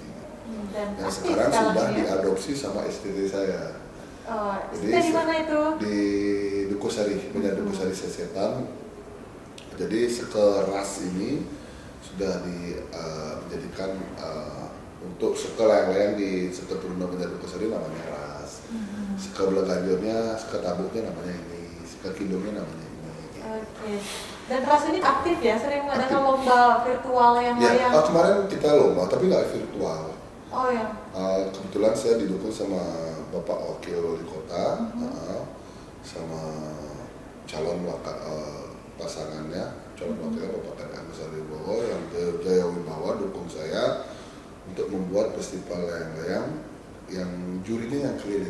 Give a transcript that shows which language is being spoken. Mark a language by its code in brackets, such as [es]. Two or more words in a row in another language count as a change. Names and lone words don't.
[id] Yang sekarang sudah diadopsi sama STT saya. STT di mana itu? Di Dukosari, punya Dukosari Sesetan. Jadi sekeras ini sudah dijadikan untuk seke layang-layang di Seke Turuna Banjar Dukosari namanya ras. Seke Belaganjurnya, seke tabuknya namanya ini, seke kidungnya namanya ini. Oke. Dan ras ini aktif ya, sering mengadakan lomba virtual layang-layang. Ya, kemarin kita lomba tapi nggak virtual. Oh ya. Kebetulan saya didukung sama Bapak Wakil Wali Kota, sama calon pasangannya, calon wakilnya Bapak Tengah Agus Aribowo yang Jaya Wibawa dukung saya untuk membuat festival layang-layang yang jurinya yang keliling.